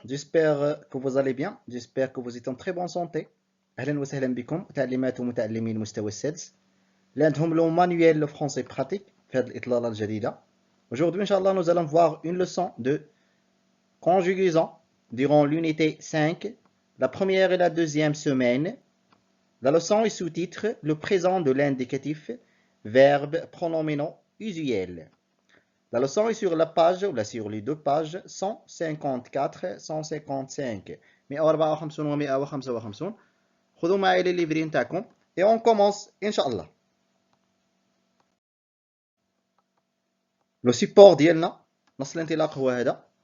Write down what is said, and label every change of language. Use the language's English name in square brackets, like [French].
[French] J'espère que vous allez bien. J'espère que vous êtes en très bonne santé. [Arabic] أهلا وسهلا بكم متعلمات ومتعلمين المستوى السادس اللي عندهم لو [French] manuel français pratique [Arabic] في هذه الإطلالة الجديدة. [French] Aujourd'hui, Inch'Allah, nous allons voir une leçon de conjugaison durant l'unité 5, la première et la deuxième semaine. La leçon est sous-titre le présent de l'indicatif, verbe, pronominaux usuels. La leçon est sur la page, ou là sur les deux pages, 154, 155. [Arabic] 154 و 155. خذوا معي [French] les livres [Arabic] نتاعكم. [French] Et on commence, Inch'Allah. Le support [Arabic] ديالنا نص الانطلاق هو هذا.